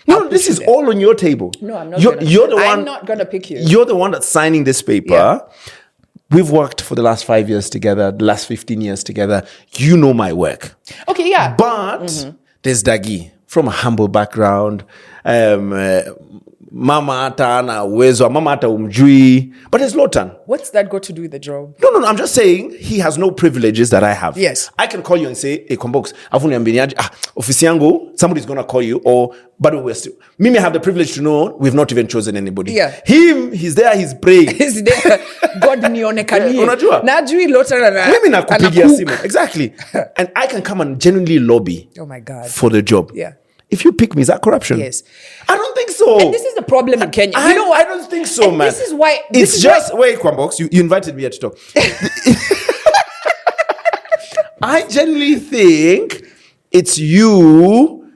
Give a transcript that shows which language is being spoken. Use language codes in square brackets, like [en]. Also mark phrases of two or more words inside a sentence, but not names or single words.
[en] No, this is all on your table. No, I'm not. I'm not going to pick you. You're the one that's signing this paper. Yeah. We've worked for the last 5 years together, the last 15 years together. You know my work. Okay, yeah. But there's Dagi from a humble background. [sw] Mama ata na uwezo, mama ata umjui. [en] But there's Lotan. What's that got to do with the job? No. I'm just saying he has no privileges that I have. Yes. I can call you and say, hey, Kwambox, office yangu, somebody's going to call you. But we're still. Me may have the privilege to know we've not even chosen anybody. Yeah. Him, he's there, he's praying. He's there. God nionekanie. [sw] Unajua? Najui Lotan mimi nakupigia simu. [en] Exactly. And I can come and genuinely lobby. Oh my God. For the job. Yeah. If you pick me, is that corruption? Yes. I don't think so. And this is the problem in Kenya. I don't think so, man. This is why. Wait, Kwambox, you invited me here to talk. I genuinely think it's you.